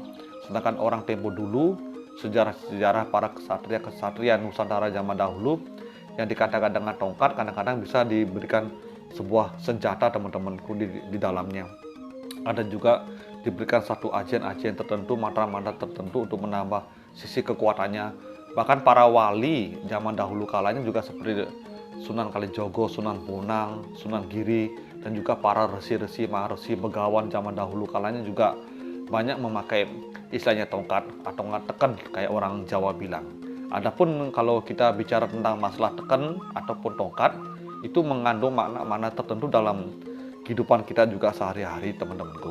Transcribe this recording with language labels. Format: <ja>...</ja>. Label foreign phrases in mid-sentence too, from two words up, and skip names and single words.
<id>Sedangkan orang tempo dulu, sejarah-sejarah para kesatria Nusantara zaman dahulu yang dikatakan dengan tongkat kadang-kadang bisa diberikan sebuah senjata teman-temanku di dalamnya. Ada juga diberikan satu ajian-ajian tertentu, mantra-mantra tertentu untuk menambah sisi kekuatannya. Bahkan para wali zaman dahulu kalanya juga seperti Sunan Kalijogo, Sunan Bonang, Sunan Giri, dan juga para resi-resi, maharesi, begawan zaman dahulu kalanya juga banyak memakai istilahnya tongkat atau nggak teken kayak orang Jawa bilang. Adapun kalau kita bicara tentang masalah teken ataupun tongkat, itu mengandung makna-makna tertentu dalam kehidupan kita juga sehari-hari teman-temanku.</id>